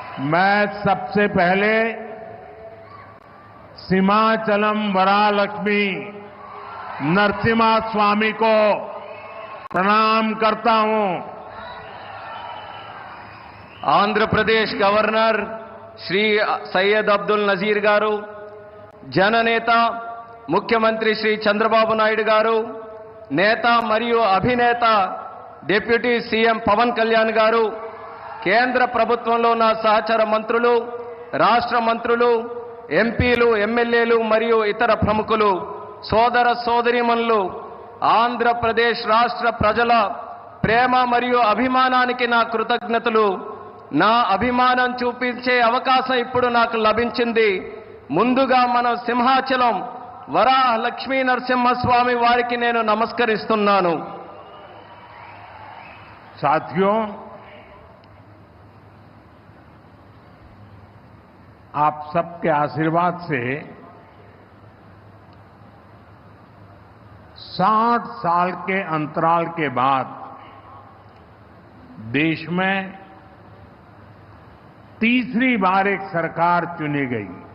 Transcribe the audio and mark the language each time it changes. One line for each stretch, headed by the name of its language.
Hindi: मैं सबसे पहले सीमाचलम वरालक्ष्मी नरसिम्हा स्वामी को प्रणाम करता हूं.
Telugu: ఆంధ్రప్రదేశ్ గవర్నర్ శ్రీ సయ్యద్ అబ్దుల్ నజీర్ గారు, జననేత ముఖ్యమంత్రి శ్రీ చంద్రబాబు నాయుడు గారు, నేత మరియు అభినేత డిప్యూటీ సీఎం పవన్ కళ్యాణ్ గారు, కేంద్ర ప్రభుత్వంలో ఉన్న సహచర మంత్రులు, రాష్ట్ర మంత్రులు, ఎంపీలు, ఎమ్మెల్యేలు మరియు ఇతర ప్రముఖులు, సోదర సోదరీమణులు, ఆంధ్రప్రదేశ్ రాష్ట్ర ప్రజల ప్రేమ మరియు అభిమానానికి నా కృతజ్ఞతలు. నా అభిమానం చూపించే అవకాశం ఇప్పుడు నాకు లభించింది. ముందుగా మనం సింహాచలం వరాహ లక్ష్మీ నరసింహస్వామి వారికి నేను నమస్కరిస్తున్నాను.
Hindi: साथियों, आप सबके आशीर्वाद से 60 साल के अंतराल के बाद देश में तीसरी बार एक सरकार चुनी गई